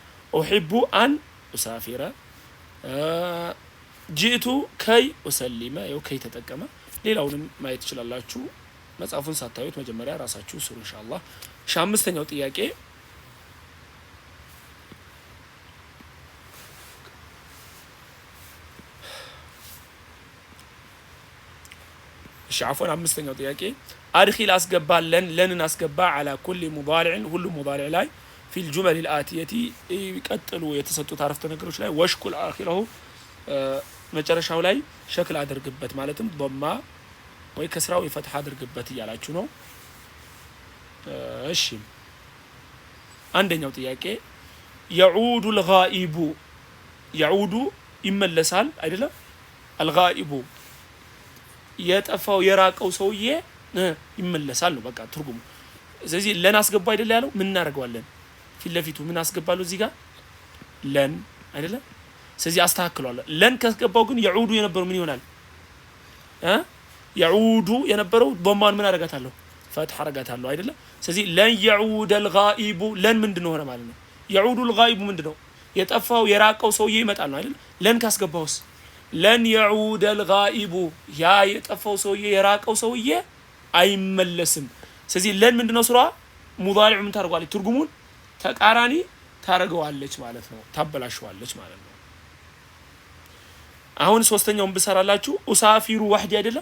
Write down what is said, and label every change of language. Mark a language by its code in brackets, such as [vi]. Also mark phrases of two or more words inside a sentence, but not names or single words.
[ar] أحب أن أسافر جئت كي أصلي [am] ያው ከይ ተጠቀመ። ሌላውንም ማየት ትችላላችሁ። መጽሐፉን ሳታዩት መጀመሪያ ራሳችሁ ስሩ ኢንሻአላህ። እሺ አምስተኛው ጥያቄ عفوا አምስተኛው ጥያቄ አድኺል አስገባለን ለንን አስገባ [ar] على كل مضارع [am] ሁሉ ሙዳሪዕ ላይ [ar] في الجمل الآتية [am] ይቀጥሉ የተሰጡት አረፍተ ነገሮች ላይ [ar] واشكل آخره [am] መጨረሻው ላይ ሸክል አድርግበት ማለትም ضማ ወይ ከስራው ይፈትሐ አድርግበት እያላችሁ ነው። እሺ አንደኛው ጥያቄ [ar] يعود الغائب يعود [am] ይመለሳል አይደለም? الغائب የጠፋው የራቀው ሰውዬ ይመለሳል ነው በቃ ትርጉሙ። ስለዚህ ለን አስገባ አይደል ያለው? ምን እናደርገዋለን? ፊት ለፊቱ ምን አስገባለሁ እዚህ ጋር ለን አይደለ? ስለዚህ አስተካክሏል። ለን ካስገባው ግን يعود የነበረው ምን ይሆናል? يعود የነበረው ضمان ምን አደርጋታለሁ? ፈትሐ አደርጋታለሁ አይደለ? ስለዚህ [ar] لن يعود الغائب [am] ለን ምንድነው ሆነ ማለት ነው? [ar] يعود الغائب [am] ምንድነው? የጠፋው የራቀው ሰውዬ ይመጣል ነው አይደል? ለን ካስገባውስ [ar] لن يعود الغائب [am] ያ የጠፋው ሰውዬ የራቀው ሰውዬ አይመለስም። ስለዚህ ለን ምንድነው ስራዋ? ሙዳሪዕ ምን ታደርጋለች? ትርጉሙን ተቃራኒ ታረጋዋለች ማለት ነው፣ ታበላሽዋለች ማለት ነው። አሁን ሶስተኛውን ብሰራላችሁ [ar] أسافر وحدي [am] አይደለ?